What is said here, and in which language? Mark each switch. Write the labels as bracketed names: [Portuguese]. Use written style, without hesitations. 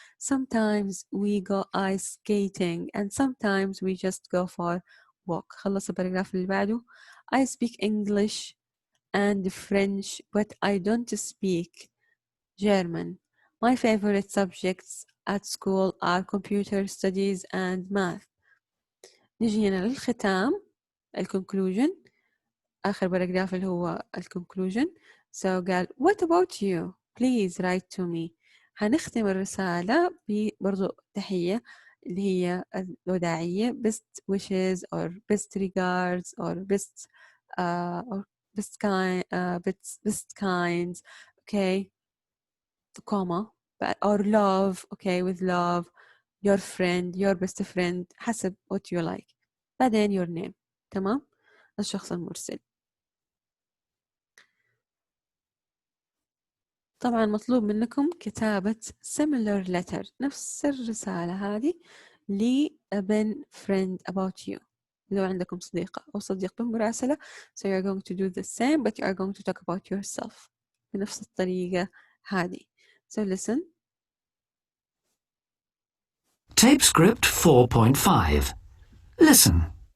[English] Sometimes we go ice skating and sometimes we just go for walk. [Arabic] خلص الباراجراف اللي بعده. [English] I speak English and French but I don't speak German. My favorite subjects at school are computer studies and math. [Arabic] نجي هنا للختام، الكونكلوجن، آخر باراجراف اللي هو الكونكلوجن. قال [English] what about you please write to me. [Arabic] هنختم الرسالة برضو تحية اللي هي الوداعية [English] best wishes or best regards or best kinds. okay, comma or love. okay, with love your friend, your best friend، [Arabic] حسب [English] what you like. بعدين your name. [Arabic] تمام. الشخص المرسل. طبعا مطلوب منكم كتابة [English] similar letter، [Arabic] نفس الرسالة هذه لابن [English] friend about you. [Arabic] لو عندكم صديقة أو صديق بالمراسلة [English] so you're going to do the same but you are going to talk about yourself [Arabic] بنفس الطريقة هذه. [English] So listen. Tape script 4.5. Listen.